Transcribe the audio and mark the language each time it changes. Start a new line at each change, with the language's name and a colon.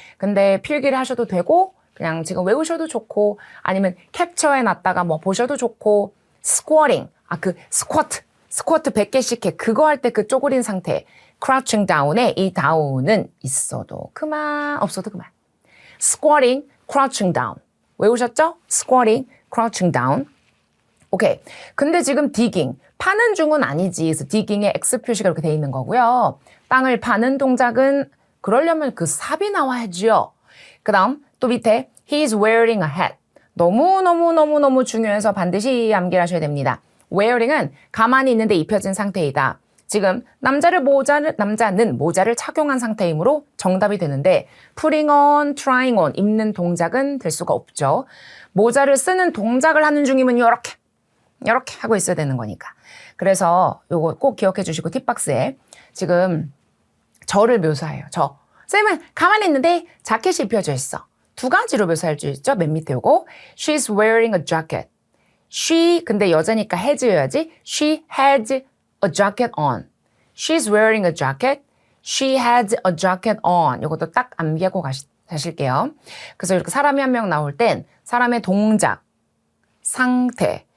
Korean: 근데 필기를 하셔도 되고 그냥 지금 외우셔도 좋고 아니면 캡처해놨다가 뭐 보셔도 좋고 squatting, 스쿼트 100개씩 해. 그거 할 때 그 쪼그린 상태. crouching down에 이 down은 있어도 그만, 없어도 그만.
English: squatting, crouching down.
Korean: 외우셨죠?
English: squatting, crouching down.
Korean: 오케이. 근데 지금 digging, 파는 중은 아니지. 그래서 digging에 X 표시가 이렇게 돼 있는 거고요. 땅을 파는 동작은 그러려면 그 삽이 나와야죠. 그 다음 또 밑에
English: he's wearing a hat.
Korean: 너무 중요해서 반드시 암기를 하셔야 됩니다. wearing은 가만히 있는데 입혀진 상태이다. 지금 남자는 모자를 착용한 상태이므로 정답이 되는데
English: putting on, trying on
Korean: 입는 동작은 될 수가 없죠. 모자를 쓰는 동작을 하는 중이면 이렇게 하고 있어야 되는 거니까. 그래서 요거 꼭 기억해 주시고 팁박스에 지금 저를 묘사해요. 쌤은 가만히 있는데 자켓이 입혀져 있어. 두 가지로 묘사할 수 있죠. 맨 밑에 요거
English: She's wearing a jacket.
Korean: She 근데 여자니까 has여야지.
English: She has a jacket on. She's wearing a jacket. She has a jacket on.
Korean: 요것도 딱 암기하고 가실게요. 그래서 이렇게 사람이 한 명 나올 땐 사람의 동작, 상태.